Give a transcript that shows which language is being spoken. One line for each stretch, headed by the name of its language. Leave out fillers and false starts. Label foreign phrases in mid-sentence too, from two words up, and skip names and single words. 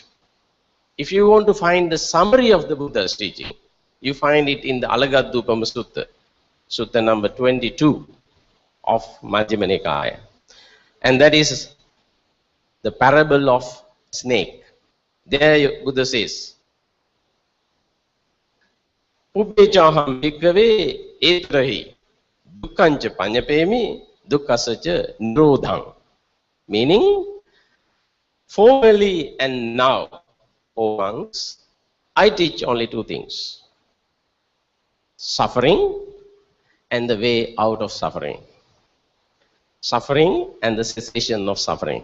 English: If you want to find the summary of the Buddha's teaching, you find it in the Alagadupama Sutta, Sutta number 22 of Majjhima Nikaya. And that is the parable of snake. There Buddha says,
Pali: Pubbechaham bhikkhave etrahi dukkhancha panyapemi dukkasacha nirodham.
English: Meaning, formerly and now, O monks, I teach only two things: suffering and the way out of suffering. Suffering and the cessation of suffering.